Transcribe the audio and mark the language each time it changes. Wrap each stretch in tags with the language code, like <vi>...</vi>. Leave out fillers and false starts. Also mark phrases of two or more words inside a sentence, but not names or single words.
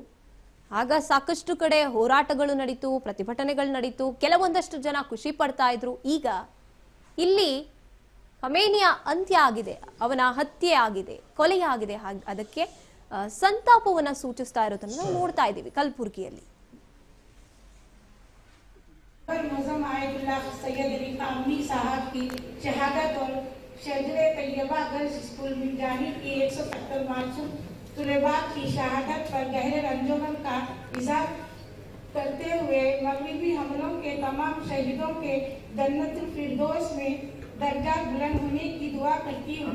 <kn>ಆಗ ಸಾಕಷ್ಟು ಕಡೆ ಹೋರಾಟಗಳು ನಡೀತು, ಪ್ರತಿಭಟನೆಗಳು ನಡೀತು, ಕೆಲವೊಂದಷ್ಟು ಜನ ಖುಷಿ ಪಡ್ತಾ ಇದ್ರು. ಈಗ ಇಲ್ಲಿ ಖಮೇನಿಯ ಅಂತ್ಯ ಆಗಿದೆ, ಅವನ ಹತ್ಯೆ ಆಗಿದೆ, ಕೊಲೆಯಾಗಿದೆ, ಅದಕ್ಕೆ ಸಂತಾಪವನ್ನು ಸೂಚಿಸ್ತಾ ಇರೋದನ್ನು ನಾವು ನೋಡ್ತಾ ಇದ್ದೀವಿ ಕಲಬುರಗಿಯಲ್ಲಿ.</kn> <ur>مؤجم آیت اللہ سید علی کامنی صاحب کی شہادت اور شجرۂ طیبہ</ur> <en>girls school</en> <ur>مرزانی کی 170 معصوم طلباگ کی شہادت پر گہرے رنج و غم کا اظہار کرتے ہوئے مغربی حملوں کے تمام شہیدوں کے جنت الفردوس میں درجہ بلند ہونے کی دعا کرتی ہوں.</ur>